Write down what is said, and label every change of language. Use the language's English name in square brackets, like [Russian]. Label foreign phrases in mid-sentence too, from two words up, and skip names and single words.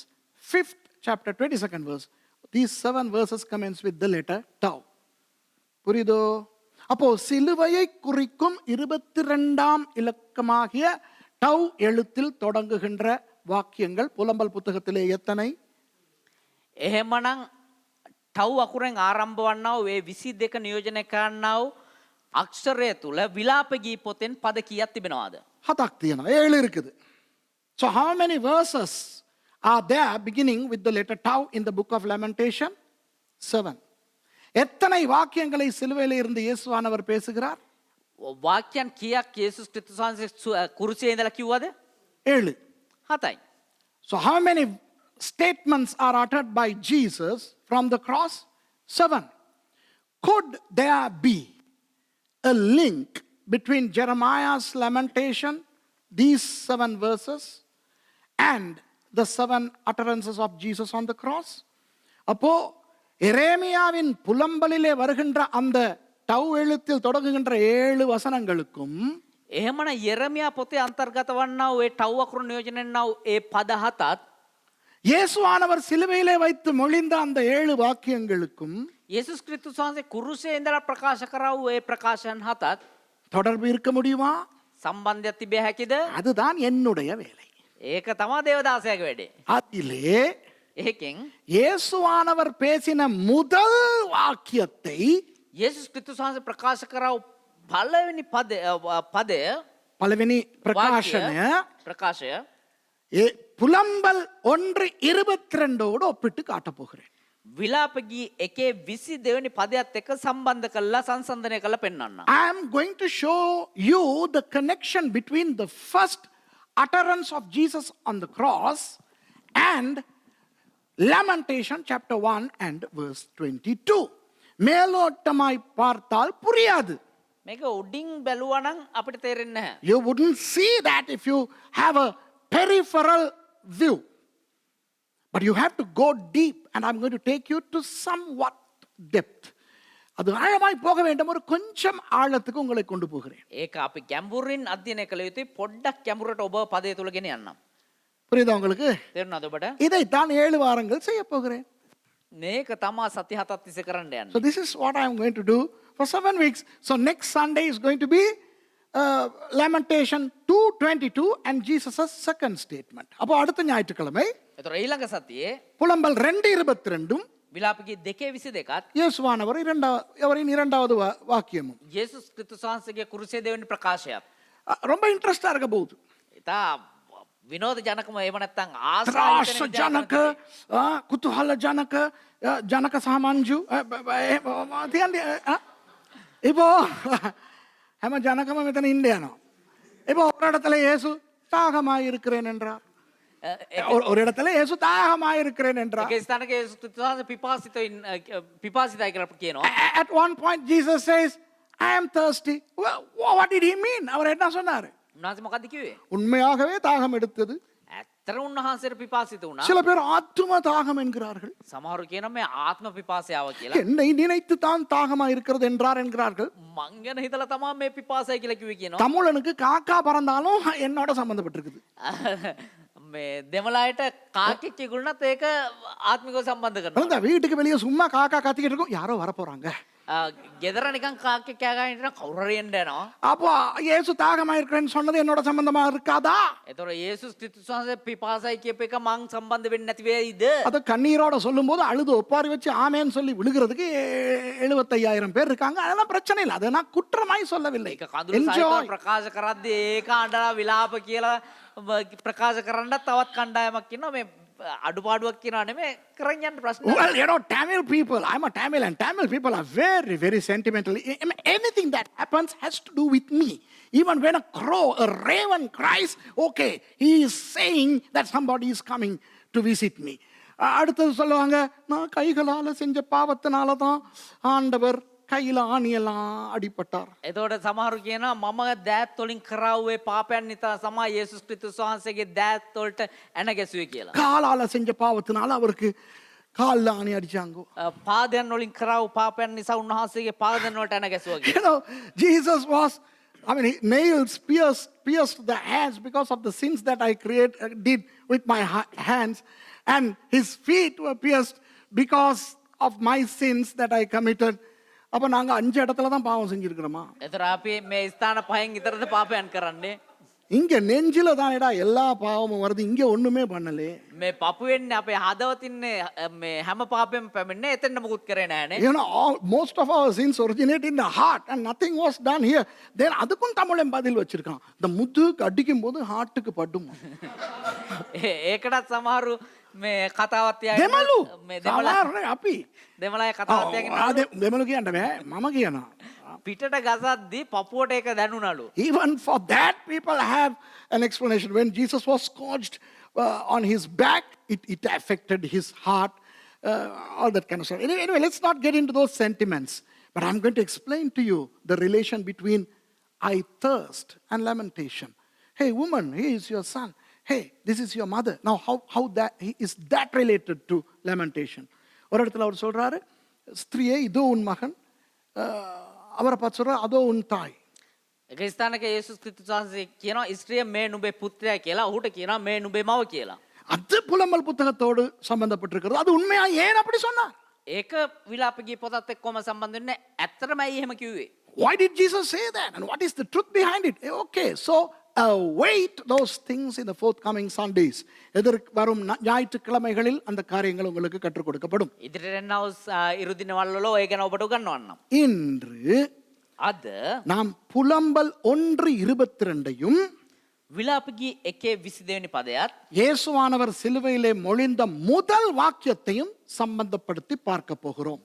[English] Fifth chapter 22nd verse. These 7 verses commence with the letter tau. [Tamil] புரியுதோ? அப்போ சிலுவையை குறிக்கும் 22ஆம் இலக்கமாகிய டவ் எழுத்தில் தொடங்குகின்ற வாக்கியங்கள் புலம்பல் புத்தகத்திலே எத்தனை? [Sinhala] එහෙමනම් ටව් අකුරෙන් ආරම්භ වන්නා වූ ඒ 22 නියෝජනය කරන්නා වූ අක්ෂරය තුල විලාප ගී පොතෙන් පද කීයක් තිබෙනවද? 7ක් තියෙනවා. 7 இருக்குது. [English] So how many verses are there beginning with the letter tau in the book of Lamentation? 7. [Tamil] எத்தனை வாக்கியங்களை சிலுவையிலே இருந்து இயேசுவானவர் பேசுகிறார்? [Sinhala] වාක්‍යයන් කීයක් යේසුස් ක්‍රිස්තුස් වහන්සේ කුරුසියේ ඉඳලා කිව්වද? 7. 7යි. [English] So how many statements are uttered by Jesus from the cross? 7. Could there be a link between Jeremiah's lamentation, these 7 verses, and the 7 utterances of Jesus on the cross? [Tamil] அப்போ எரேமியாவின் புலம்பலிலே வருகின்ற அந்த டவ் எழுத்தில் தொடங்குகின்ற 7 வசனங்களுக்கும் [Sinhala] එහෙමනම් යෙරමියා පොතේ අන්තර්ගත වන්නා වූ ඒ ටව් අකුරු නියෝජනය වන්නා වූ ඒ පද 7ත් [Tamil] இயேசுவானவர் சிலுவையிலே வைத்து மொழிந்த அந்த 7 வாக்கியங்களுக்கும் [Sinhala] යේසුස් ක්‍රිස්තුස් වහන්සේ කුරුසියේ ඉඳලා ප්‍රකාශ කරා වූ ඒ ප්‍රකාශන 7ත් [Tamil] தொடர்பு இருக்க முடியுமா? [Sinhala] සම්බන්ධයක් තිබිය හැකිද? [Tamil] அதுதான் என்னுடைய வேலை. [Sinhala] ඒක තමයි දේවදාසයාගේ වැඩේ. [Tamil] அதிலே [Sinhala] ඒකෙන් [Tamil] இயேசுவானவர் பேசின முதல் வாக்கியத்தை [Sinhala] යේසුස් ක්‍රිස්තුස් වහන්සේ ප්‍රකාශ කරා වූ පළවෙනි පදය [Tamil] பலவினி [Sinhala] ප්‍රකාශය [Tamil] புலம்பல் 1:22 ஒப்பிட்டு காட்ட போகிறேன். [Sinhala] විලාපගී 1:22 වෙනි පදයට එක්ක සම්බන්ධ කරලා සංසන්දනය කරලා පෙන්වන්න. [English] I am going to show you the connection between the first utterance of Jesus on the cross and Lamentation chapter 1 and verse 22. [Tamil] மேலோட்டமாய் பார்த்தால் புரியாது. [Sinhala] මේක උඩින් බැලුවා නම් අපිට තේරෙන්නේ නැහැ. [English] You wouldn't see that if you have a peripheral view. But you have to go deep, and I'm going to take you to somewhat depth. [Tamil] அது ஆழமாய் போக வேண்டும், ஒரு கொஞ்சம் ஆழத்துக்கு உங்களை கொண்டு போகிறேன். [Sinhala] ඒක අපි ගැඹුරින් අධ්‍යයනය කළ යුතුයි. පොඩ්ඩක් ගැඹුරට ඔබ පදය තුල ගෙන යන්නම්. [Tamil] புரியுதா உங்களுக்கு? [Sinhala] තේරුණාද ඔබට? [Tamil] இதைத்தான் 7 வாரங்கள் செய்ய போகிறேன். [Sinhala] මේක තමා සති 7ක් තිස්සේ කරන්න යන්නේ. [English] So this is what I am going to do for 7 weeks. So next Sunday is going to be Lamentation 2:22 and Jesus' second statement. [Tamil] அப்போ அடுத்த ஞாயிற்றுக்கிழமை [Sinhala] ඒතර ඊළඟ සතියේ [Tamil] புலம்பல் 2:22 [Sinhala] විලාපකී 2:22ත් [Tamil] இயேசுவானவர் அவரின் இரண்டாவது வாக்கியமும் [Sinhala] යේසුස් ක්‍රිස්තුස් වහන්සේගේ කුරුසේ දෙවෙනි ප්‍රකාශයත්. [Tamil] ரொம்ப இன்ட்ரெஸ்டா இருக்க போகுது. [Sinhala] ඉතා විනෝද ජනකම එහෙම නැත්නම් ත්‍රාස ආසාවෙන් ජනක, කුතුහල ජනක, ජනක සාමංජු இப்போ හැම ජනකම මෙතන ඉන්න යනවා. [Tamil] இப்போ ஒரு இடத்துல இயேசு தாகமாய் இருக்கிறேன் என்றார். ஒரு இடத்துல இயேசு தாகமாய் இருக்கிறேன் என்றார். [Sinhala] ඒක ස්ථානක යේසුස් ක්‍රිස්තුස් වහන්සේ පිපාසිතයි කියලා කියනවා. [English] At one point Jesus says, I am thirsty. What did he mean? [Tamil] அவர் என்ன சொன்னாரு? [Sinhala] උන්වහන්සේ මොකද්ද කිව්වේ? [Tamil] உண்மையாகவே தாகம் எடுத்தது. [Sinhala] ඇත්තට උන්වහන්සේට පිපාසිත වුණා. [Tamil] சில பேர் ஆத்தும தாகம் என்கிறார்கள். [Sinhala] සමහරු කියනවා මේ ආත්ම පිපාසයාව කියලා. [Tamil] என்னை நினைத்து தான் தாகமா இருக்கிறது என்கிறார்கள். [Sinhala] මං ගැන හිතලා තමයි මේ පිපාසයි කියලා කිව්වේ කියනවා. [Tamil] தமிழனுக்கு காக்கா பறந்தாலும் என்னோட சம்பந்தப்பட்டிருக்குது. [Sinhala] මේ දෙමළායට කාකෙක් ඉගුණත් ඒක ආත්මිකව සම්බන්ධ කරනවා. [Tamil] அந்த வீட்டுக்கு வெளியே சும்மா காக்கா கத்திக்கிட்டு இருக்கும், யாரோ வர போறாங்க. [Sinhala] ගෙදර නිකන් කාකෙක් කෑ ගහගෙන ඉන්න කවුරු හරි එන්න යනවා. [Tamil] அப்போ இயேசு தாகமா இருக்கிறேன்னு சொன்னது என்னோட சம்பந்தமா இருக்காதா? [Sinhala] ඒතොර යේසුස් ක්‍රිස්තුස් වහන්සේ පිපාසයි කියප එක මං සම්බන්ධ වෙන්නේ නැති වෙයිද? [Tamil] அதை கண்ணீரோட சொல்லும்போது அழுது ஒப்பாரி வச்சு ஆமேன்னு சொல்லி விழுகிறதுக்கு 75,000 பேர் இருக்காங்க. அதெல்லாம் பிரச்சனை இல்லை, அதை நான் குற்றமாய் சொல்லவில்லை. [Sinhala] ඒක කඳුළු සහිතව ප්‍රකාශ කරද්දී ඒක අඬලා විලාප කියලා ප්‍රකාශ කරන්න තවත් කණ්ඩායමක් ඉන්නවා. මේ අඩුපාඩුවක් කියනවා නෙමෙයි, කරන් යන්න ප්‍රශ්න. [English] Well, you know, Tamil people, I'm a Tamil, and Tamil people are very, very sentimental. Anything that happens has to do with me. Even when a crow, a raven cries, okay, he is saying that somebody is coming to visit me. [Tamil] அடுத்தது சொல்லுவாங்க, நான் கைகளால் செஞ்ச பாவத்தினால தான் ஆண்டவர் கையில் ஆணியெல்லாம் அடிபட்டார். [Sinhala] එතකොට සමහරු කියනවා මම දෑත් වලින් කරාවේ පාපයන් නිසා තමයි යේසුස් ක්‍රිස්තුස් වහන්සේගේ දෑත් වලට ඇන ගැසුවේ කියලා. [Tamil] காலால செஞ்ச பாவத்தினால அவருக்கு காலில் ஆணி அடிச்சாங்க. [Sinhala] පාදයන් වලින් කරාව පාපයන් නිසා උන්වහන්සේගේ පාදයන් වලට ඇන ගැසුවා කියලා. [English] You know, Jesus was, nails pierced the hands because of the sins that I did with my hands, and his feet were pierced because of my sins that I committed. [Tamil] அப்ப நாங்க 5 இடத்துல தான் பாவம் செஞ்சிருக்கிறோமா? [Sinhala] එතකොට අපි මේ ස්ථාන පහෙන් විතරද පාපයන් කරන්නේ? [Tamil] இங்க நெஞ்சில தானடா எல்லா பாவமும் வருது, இங்க ஒண்ணுமே பண்ணலே. [Sinhala] මේ පපුවෙන්නේ අපේ හදවතින්නේ මේ හැම පාපෙම පැමිණෙන්නේ එතෙන්ද මුකුත් කරේ නෑනේ. [English] You know, most of our sins originate in the heart and nothing was done here. [Tamil] Then அதுக்கும் தமிழன் பதில் வச்சிருக்கான். இந்த முதுகு அடிக்கும் போது ஹார்ட்டுக்கு படும். [Sinhala] ඒකටත් සමහරු මේ කතාවත් දෙමළු මේ සමහරනේ අපි දෙමළාය කතාවත් යගෙන දෙමළු කියන්න බෑ, මම කියනවා. පිටට ගසද්දී පපුවට ඒක දැනුණලු. [English] Even for that people have an explanation. When Jesus was scourged on his back, it affected his heart, all that kind of stuff. Anyway, let's not get into those sentiments. But I'm going to explain to you the relation between I thirst and lamentation. Hey woman, he is your son. Hey, this is your mother. Now how is that related to lamentation? [Tamil] ஒரு இடத்துல அவர் சொல்றாரு, ஸ்திரியே இதோ உன் மகன், அவரை பார்த்து சொல்றாரு அதோ உன் தாய். [Sinhala] ඒක ස්ථානක යේසුස් ක්‍රිස්තුස් වහන්සේ කියනවා ස්ත්‍රිය මේ නුඹේ පුත්‍රයා කියලා, ඔහුට කියනවා මේ නුඹේ මව කියලා. [Tamil] அது புலம்பல் புத்தகத்தோடு சம்பந்தப்பட்டிருக்கிறது. அது உண்மையா ஏன் அப்படி சொன்னார்? [Sinhala] ඒක විලාපගී පොතත් එක්කම සම්බන්ධ වෙන්නේ. ඇත්තටම ඇයි එහෙම කිව්වේ? [English] Why did Jesus say that? And what is the truth behind it? Okay, so await those things in the forthcoming Sundays. [Tamil] எதிர்க்கு வரும் ஞாயிற்றுக்கிழமைகளில் அந்த காரியங்கள் உங்களுக்கு கற்றுக் கொடுக்கப்படும். [Sinhala] ඉදිරියට එනව ඉරු දිනවල වල ඔය ගැන ඔබට උගන්වන්නම්. [Tamil] இன்று [Sinhala] අද [Tamil] நாம் புலம்பல் 1:22யும் [Sinhala] විලාපගී 1:22 වෙනි පදයත් [Tamil] இயேசுவானவர் சிலுவையிலே மொழிந்த முதல் வாக்கியத்தையும் சம்பந்தப்படுத்தி பார்க்க போகிறோம்.